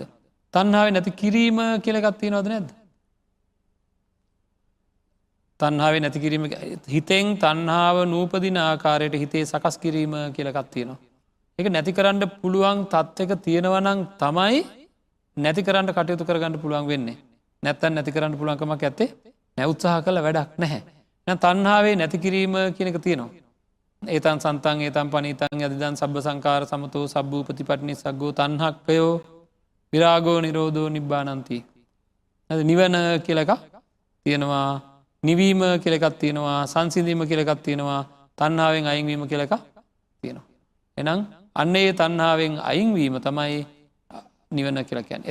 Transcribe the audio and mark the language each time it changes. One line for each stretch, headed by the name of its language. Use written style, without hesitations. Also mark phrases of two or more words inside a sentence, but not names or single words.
Sinhala: තණ්හාවේ නැති කිරීම කියලා එකක් තියනවද නැද්ද? තණ්හාවේ නැති කිරීම හිතෙන් තණ්හාව නූපදින ආකාරයට හිතේ සකස් කිරීම කියලා එකක් තියෙනවා. ඒක නැති කරන්න පුළුවන් තත්ත්වයක තියෙනවා නම් තමයි නැති කරන්න කටයුතු කරගන්න පුළුවන් වෙන්නේ. නැත්තම් නැති කරන්න පුළුවන් කමක් නැත්තේ. නැහැ උත්සාහ කළා වැඩක් නැහැ. එහෙනම් තණ්හාවේ නැති කිරීම කියන එක තියෙනවා.
Pali: ඒතං සන්තං ඒතං පනීතං යදිදං සබ්බ සංකාර සමතෝ සබ්බූපතිපටිනිස්සග්ගෝ තණ්හක්කයෝ විරාගෝ නිරෝධෝ නිබ්බානಂತಿ.
Sinhala: නිවන කියලා එකක් තියෙනවා. නිවීම කියලා එකක් තියෙනවා. සංසිඳීම කියලා එකක් තියෙනවා. තණ්හාවෙන් අයින් වීම කියලා එකක් තියෙනවා. එහෙනම් අන්න ඒ තණ්හාවෙන් අයින් වීම තමයි නිවන කියලා කියන්නේ.